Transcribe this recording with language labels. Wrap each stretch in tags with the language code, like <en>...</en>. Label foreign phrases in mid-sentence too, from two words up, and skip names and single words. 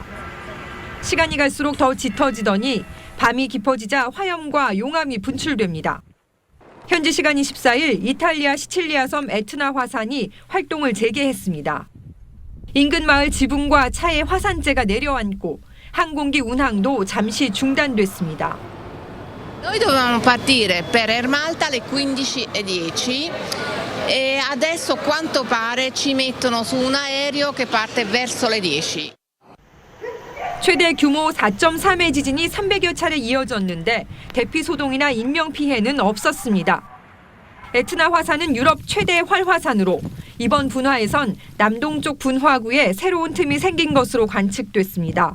<ko>시간이 갈수록 더 짙어지더니 밤이 깊어지자 화염과 용암이 분출됩니다. 현지 시간 24일 이탈리아 시칠리아 섬 에트나 화산이 활동을 재개했습니다. 인근 마을 지붕과 차에 화산재가 내려앉고 항공기 운항도 잠시 중단됐습니다.</ko> <it>Noi dovevamo partire per Ermalta alle 15:10 e adesso quanto pare ci mettono su un aereo che parte verso le 10.</it> <ko>최대 규모 4.3의 지진이 300여 차례 이어졌는데 대피 소동이나 인명 피해는 없었습니다. 에트나 화산은 유럽 최대 활화산으로 이번 분화에선 남동쪽 분화구에 새로운 틈이 생긴 것으로 관측됐습니다.</ko>